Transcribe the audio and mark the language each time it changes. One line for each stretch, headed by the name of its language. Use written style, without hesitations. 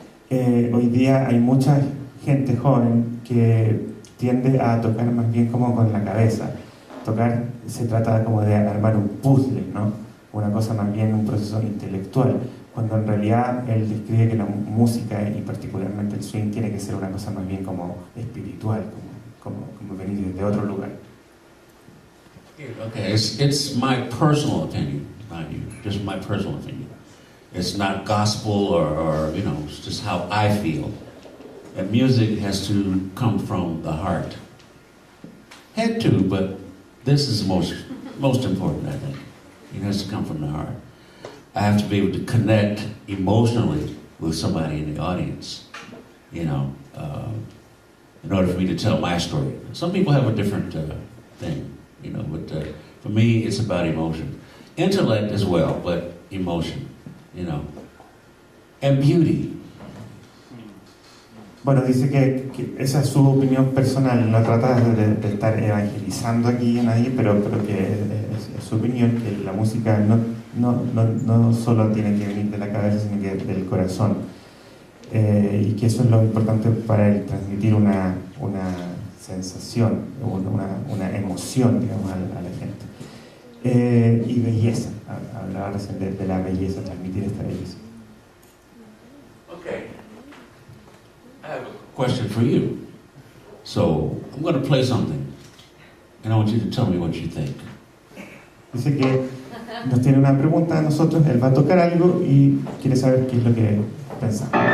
Spanish: Hoy día hay mucha gente joven que tiende a tocar más bien como con la cabeza. Tocar se trata como de armar un puzzle, ¿no? Una cosa más bien, un proceso intelectual, cuando en realidad él describe que la música y particularmente el swing tiene que ser una cosa más bien como espiritual, como venir desde otro lugar.
English: Okay, it's my personal opinion, not you, just my personal opinion. It's not gospel or you know, it's just how I feel. And music has to come from the heart. Head too, but this is most important, I think. It has to come from the heart. I have to be able to connect emotionally with somebody in the audience, you know, in order for me to tell my story. Some people have a different thing, you know, but for me, it's about emotion. Intellect as well, but emotion, you know, and beauty.
Spanish: Bueno, dice que esa es su opinión personal, no trata de estar evangelizando aquí a nadie, pero que es su opinión, que la música no solo tiene que venir de la cabeza, sino que del corazón, y que eso es lo importante para él, transmitir una sensación, una emoción, digamos, a la gente. Y belleza, hablaba recién de la belleza, transmitir esta belleza.
English: Okay. I have a question for you. So, I'm going to play something, and I want you to tell me what you think.
Spanish: Dice que nos tiene una pregunta a nosotros, él va a tocar algo y quiere saber qué es lo que pensamos.